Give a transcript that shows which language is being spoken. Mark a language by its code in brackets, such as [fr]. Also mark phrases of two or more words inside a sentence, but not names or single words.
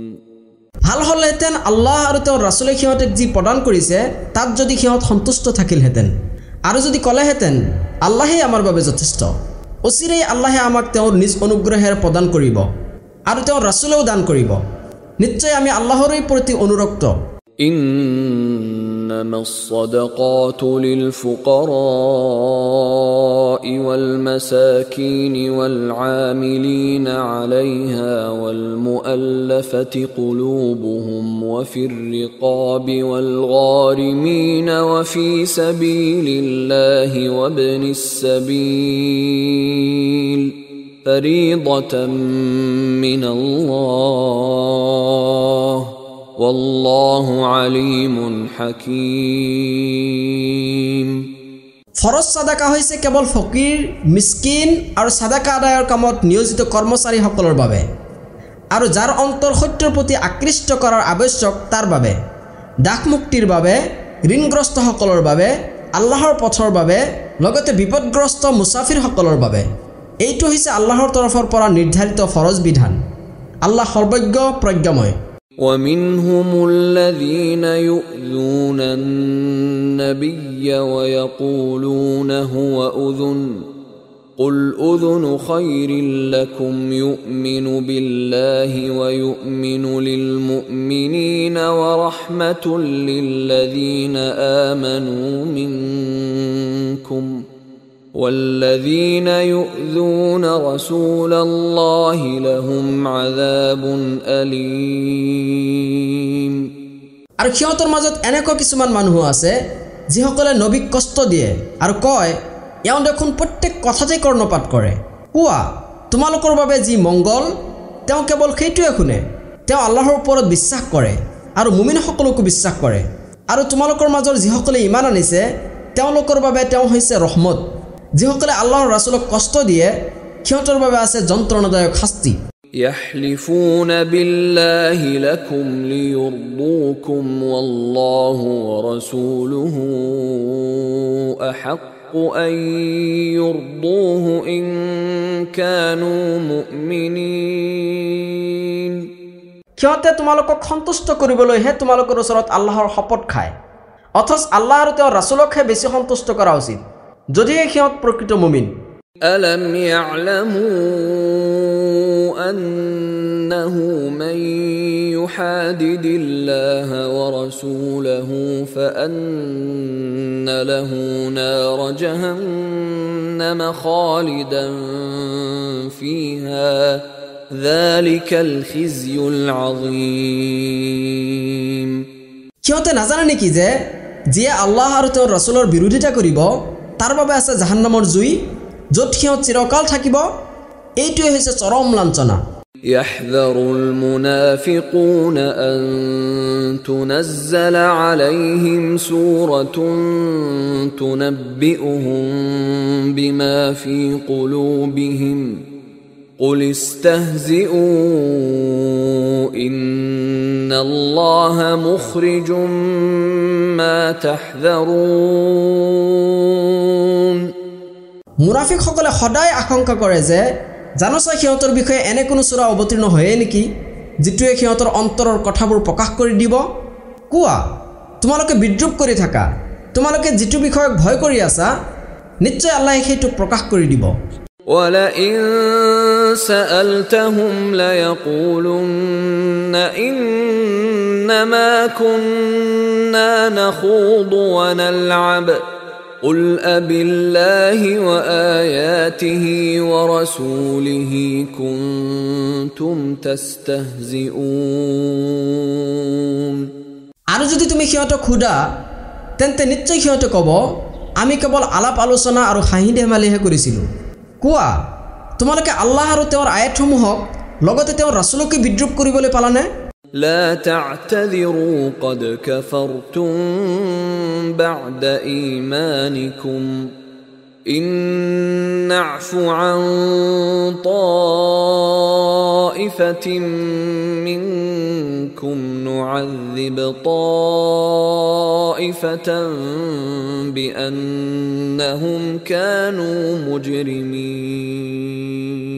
[as] ভাল হলহেঁতেন আল্লাহ আৰু তেওঁৰ ৰাছুলে সিহঁতক যি প্ৰদান কৰিছে তাত যদি সিহঁত সন্তুষ্ট থাকিলহেঁতেন আৰু যদি ক'লেহেঁতেন আল্লাহেই আমাৰ বাবে যথেষ্ট, অচিৰেই আল্লাহে আমাক তেওঁৰ নিজ অনুগ্ৰহেৰে প্ৰদান কৰিব আৰু তেওঁৰ ৰাছুলেও দান কৰিব। নিশ্চয় আমি আল্লাহৰেই প্ৰতি অনুৰক্ত। [ar] إنما الصدقات للفقراء والمساكين والعاملين عليها والمؤلفة قلوبهم وفي الرقاب والغارمين وفي سبيل الله وابن السبيل فريضة من الله والله عليم حكيم। [as] ফৰজ সাদাকা হৈছে কেৱল ফকিৰ, মিসকিন আৰু সাদাকা আদায়ৰ কামত নিয়োজিত কৰ্মচাৰীসকলৰ বাবে আৰু যাৰ অন্তৰ সত্যৰ প্ৰতি আকৃষ্ট কৰাৰ আৱশ্যক তাৰ বাবে, দাস মুক্তিৰ বাবে, ঋণগ্ৰস্তসকলৰ বাবে, আল্লাহৰ পথৰ বাবে, লগতে বিপদগ্ৰস্ত মুছাফিৰসকলৰ বাবে। এইটো হৈছে আল্লাহৰ তৰফৰ পৰা নিৰ্ধাৰিত ফৰজ বিধান। আল্লাহ সৰ্বজ্ঞ প্ৰজ্ঞাময়। [ar] ومنهم الذين يؤذون النبي ويقولون هو أذن قل أذن خير لكم يؤمن بالله ويؤمن للمؤمنين ورحمة للذين آمنوا منكم والذين يؤذون رسول الله لهم عذاب أليم। [as] আৰু সিহঁতৰ মাজত এনেকুৱা কিছুমান মানুহ আছে যিসকলে নবীক কষ্ট দিয়ে আৰু কয় এওঁ দেখোন প্ৰত্যেক কথাতেই কৰ্ণপাত কৰে। কোৱা তোমালোকৰ বাবে যি মংগল তেওঁ কেৱল সেইটোৱে শুনে। তেওঁ আল্লাহৰ ওপৰত বিশ্বাস কৰে আৰু মুমিনসকলকো বিশ্বাস কৰে আৰু তোমালোকৰ মাজৰ যিসকলে ইমান আনিছে তেওঁলোকৰ বাবে তেওঁ হৈছে ৰহমত। যিসকলে আল্লাহৰ ৰাছুলক কষ্ট দিয়ে সিহঁতৰ বাবে আছে যন্ত্ৰণাদায়ক শাস্তি। [ar] يحلفون بالله لكم ليرضوكم والله ورسوله أحق أن يرضوه إن كانوا مؤمنين [as] সিহঁতে তোমালোকক সন্তুষ্ট কৰিবলৈহে তোমালোকৰ ওচৰত আল্লাহৰ শপত খায় অথচ আল্লাহ আৰু তেওঁৰ ৰাসূলকহে বেছি সন্তুষ্ট কৰা উচিত যদিহে সিহঁত প্ৰকৃত মুমিন [ar] ألم يعلموا أنه من يحادد الله ورسوله فأن له نار جهنم خالدا فيها ذلك الخزي العظيم [as] সিহঁতে নাজানে নেকি যে যিয়ে আল্লাহ আৰু তেওঁৰ ৰাসূলৰ বিৰোধিতা কৰিব তাৰ বাবে আছে জাহান্নামৰ জুই য'ত সিহঁত চিৰকাল থাকিব এইটোৱে হৈছে চৰম লাঞ্ছনা [ar] يحذر المنافقون أن تنزل عليهم سورة تنبئهم بما في قلوبهم قل استهزئوا إن الله مخرج ما تحذرون [as] মুনাফিকসকলে সদায় আশংকা কৰে যে জানোছা সিহঁতৰ বিষয়ে এনে কোনো সূৰা অৱতীৰ্ণ হয় নেকি যিটোৱে সিহঁতৰ অন্তৰৰ কথাবোৰ প্ৰকাশ কৰি দিব কোৱা তোমালোকে বিদ্ৰূপ কৰি থাকা তোমালোকে যিটো বিষয়ক ভয় কৰি আছা নিশ্চয় আল্লাহে সেইটো প্ৰকাশ কৰি দিব [ar] ولئن سألتهم ليقولن إنما كنا نخوض ونلعب قل أبالله وآياته ورسوله كنتم تستهزئون [as] আৰু যদি তুমি সিহঁতক খুদা তেন্তে নিশ্চয় সিহঁতে ক'ব আমি কেৱল আলাপ আলোচনা আৰু হাঁহি ধেমালিহে কৰিছিলোঁ কোৱা তোমালোকে আল্লাহ আৰু তেওঁৰ আয়াতসমূহক লগতে তেওঁৰ ৰাসূলকে বিদ্ৰূপ কৰিবলৈ পালানে [ar] لا تعتذروا قد كفرتم بعد إيمانكم إن نعف عن طائفة منكم نعذب طائفة بأنهم كانوا مجرمين